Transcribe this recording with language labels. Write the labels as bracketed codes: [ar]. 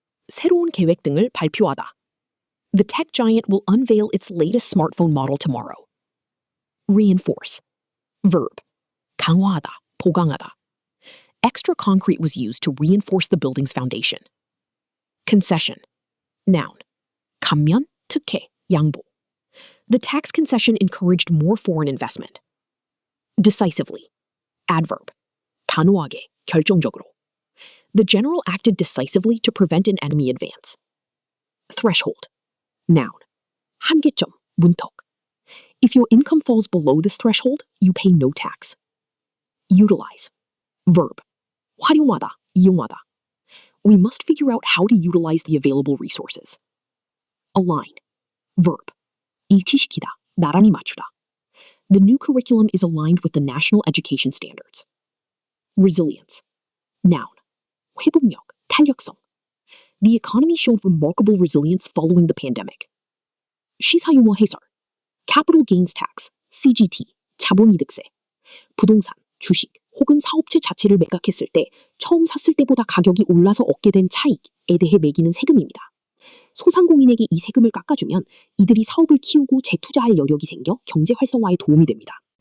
[ko] 새로운 계획 등을 발표하다. [en] The tech giant will unveil its latest smartphone model tomorrow. Reinforce. Verb. [ko] 강화하다, 보강하다. [en] Extra concrete was used to reinforce the building's foundation. Concession. Noun. [ko] 감면, 특혜, 양보. [en] The tax concession encouraged more foreign investment. Decisively. Adverb. [ko] 단호하게, 결정적으로. [en] The general acted decisively to prevent an enemy advance. Threshold. Noun. [ko] 한계점, 문턱. [en] If your income falls below this threshold, you pay no tax. Utilize. Verb. [ko] 활용하다, 이용하다. [en] We must figure out how to utilize the available resources. Align. Verb. [ko] 일치시키다, 나란히 맞추다. [en] The new curriculum is aligned with the national education standards. Resilience. Noun. [ko] 회복력, 탄력성. [en] The economy showed remarkable resilience following the pandemic. [ko] 시사유머 해설. [en] Capital Gains Tax, CGT, 자본이득세. [ko] 부동산, 주식 혹은 사업체 자체를 매각했을 때 처음 샀을 때보다 가격이 올라서 얻게 된 차익에 대해 매기는 세금입니다. 소상공인에게 이 세금을 깎아주면 이들이 사업을 키우고 재투자할 여력이 생겨 경제 활성화에 도움이 됩니다.